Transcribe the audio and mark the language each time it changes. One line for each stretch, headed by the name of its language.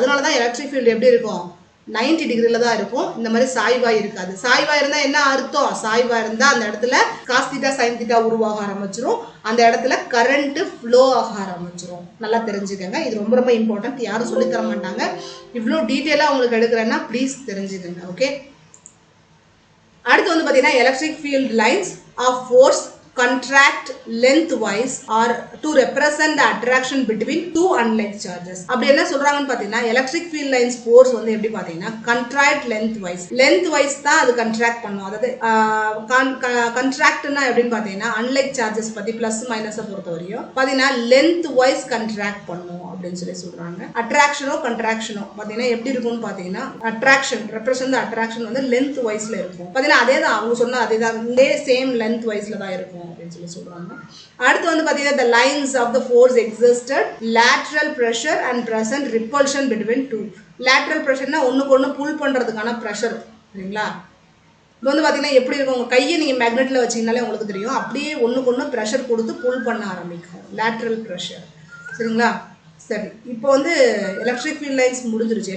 Tamil: அதனால தான் electric field எப்படி இருக்கும், 90 டிகிரியில் தான் இருக்கும். இந்த மாதிரி சாய்வாக இருக்காது. சாய்வாக இருந்தால் என்ன அர்த்தம், சாய்வாக இருந்தால் அந்த இடத்துல காஸ் தீட்டா சைன் தீட்டா உருவாக ஆரம்பிச்சிரும். அந்த இடத்துல கரண்ட்டு ஃப்ளோ ஆக ஆரம்பிச்சிரும். நல்லா தெரிஞ்சுக்கோங்க, இது ரொம்ப ரொம்ப இம்பார்ட்டன்ட். யாரும் சொல்லித்தர மாட்டாங்க. இவ்வளோ டீட்டெயிலாக உங்களுக்கு எடுக்கிறேன்னா ப்ளீஸ் தெரிஞ்சுக்கோங்க. ஓகே, அடுத்து வந்து பார்த்தீங்கன்னா
English: Electric field lines of force contract lengthwise or to represent the attraction between two unlike charges.
Tamil: அப்படி என்ன சொல்றாங்கன்னு பார்த்தீங்கன்னா எலக்ட்ரிக் ஃபீல்ட் லைன்ஸ் ஃபோர்ஸ் வந்து எப்படி பார்த்தீங்கன்னா contract lengthwise தான் அது contract பண்ணும். அதாவது contractனா எப்படின்னு பார்த்தீங்கன்னா unlike charges பற்றி ப்ளஸ் மைனஸை பொறுத்த வரையும் பார்த்தீங்கன்னா lengthwise contract பண்ணும் அப்படின்னு சொல்றாங்க. அட்ராக்ஷனோ கண்ட்ராக்ஷனோ பார்த்தீங்கன்னா எப்படி இருக்கும்னு பார்த்தீங்கன்னா அட்ராக்ஷன் ரெப்ரசன்ட் அட்ராக்ஷன் வந்து லென்த் வைஸ்ல இருக்கும். பார்த்தீங்கன்னா அதே தான் அவங்க சொன்ன அதே தான், சேம் லென்த் வைஸ்ல தான் இருக்கும் அப்படின்னு சொல்றாங்க. அடுத்து வந்து பார்த்தீங்கன்னா
English: the lines of the force exerted lateral pressure and present repulsion between two.
Tamil: lateral pressureனா ஒண்ணுக்கு ஒண்ணு புல் பண்றதுக்கான பிரஷர். சரிங்களா, இது வந்து பார்த்தீங்கன்னா எப்படி இருக்கும், உங்கள் கையை நீங்கள் மேக்னெட்டில் வச்சிங்கனாலே உங்களுக்கு தெரியும், அப்படியே ஒன்றுக்கு ஒன்று ப்ரெஷர் கொடுத்து புல் பண்ண ஆரம்பிக்கும், லேட்ரல் ப்ரெஷர். சரிங்களா, சரி. இப்போ வந்து எலக்ட்ரிக் ஃபீல்ட் லைன்ஸ் முடிஞ்சிருச்சு.